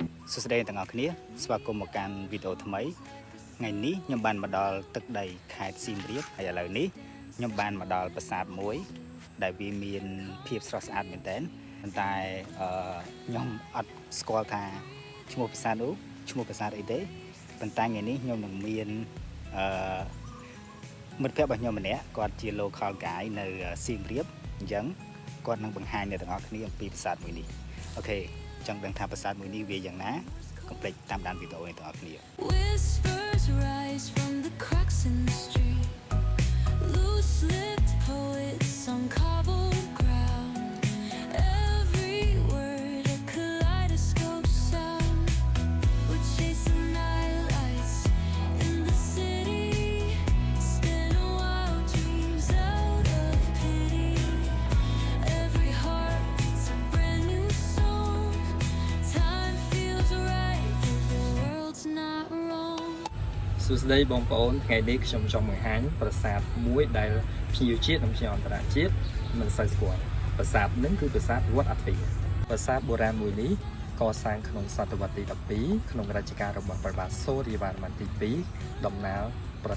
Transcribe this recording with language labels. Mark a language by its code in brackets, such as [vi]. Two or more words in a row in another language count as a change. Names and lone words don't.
[km] សួស្តីទាំងអស់គ្នាស្វាគមន៍មកកាន់វីដេអូថ្មីថ្ងៃនេះខ្ញុំបានមកដល់ទឹកដីខេត្តសៀមរាបហើយឥឡូវនេះខ្ញុំបានមកដល់ប្រាសាទមួយដែលវាមានភាពស្រស់ស្អាតមែនទែនប៉ុន្តែខ្ញុំអត់ស្គាល់ថាឈ្មោះប្រាសាទនោះឈ្មោះប្រាសាទអីទេប៉ុន្តែថ្ងៃនេះខ្ញុំនឹងមាន មិត្តភក្តិរបស់ខ្ញុំម្នាក់គាត់ជា [en] local guide [km] នៅសៀមរាបអញ្ចឹងគាត់នឹងបង្ហាញអ្នកទាំងអស់គ្នាអំពីប្រាសាទមួយនេះអូខេចង់ដឹងថាប្រាសាទមួយនេះវាយ៉ាងណាកុំភ្លេចតាមដានវីដេអូនេះទាំងអស់គ្នា [en] Whispers rise from the cracks in the street. Loose-lipped poets on cobbled ground. Every word a kaleidoscope sound. We're chasing night lights in the city. Spinning wild dreams out of pity. Every heart beats a brand new song. Time feels right, the world's not wrong. [km] សួស្តីបងប្អូនថ្ងៃនេះខ្ញុំចង់បង្ហាញប្រាសាទមួយដែលភ្ញៀវជាតិនិងភ្ញៀវអន្តរជាតិមិនសូវស្គាល់ប្រាសាទនេះគឺប្រាសាទវត្តអាទ្វារប្រា សាទបុរាណមួយនេះកសាងក្នុងសតវត្សទី12ក្នុងរជ្ជកាលរបស់ព្រះបាទសូរ្យវរ្ម័នទី2ដំណើរប្រា